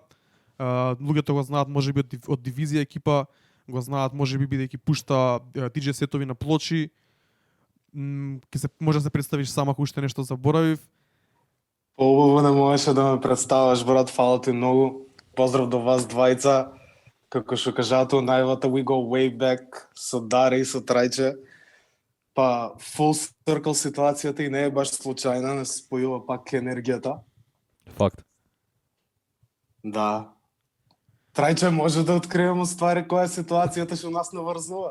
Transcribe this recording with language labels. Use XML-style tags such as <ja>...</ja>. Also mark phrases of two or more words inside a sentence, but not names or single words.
<mk>Луѓето го знаат можеби од дивизија екипа, го знаат можеби бидејќи пушта DJ сетови на плочи. Може да се представиш сама ако уште нешто заборавив. Поубаво не можеше да ме представаш, брат, фала ти многу. Поздрав до вас двајца. Како што кажато, најавата</mk> <en>we go way back</en> <mk>со Даре и со Трајче. Па</mk> <en>full circle</en> <mk>ситуацијата и не е баш случајна, не се спојува пак енергијата. Факт. Да. Трајче, може да откриеме ствари која е ситуацијата што нас наврзува.</mk>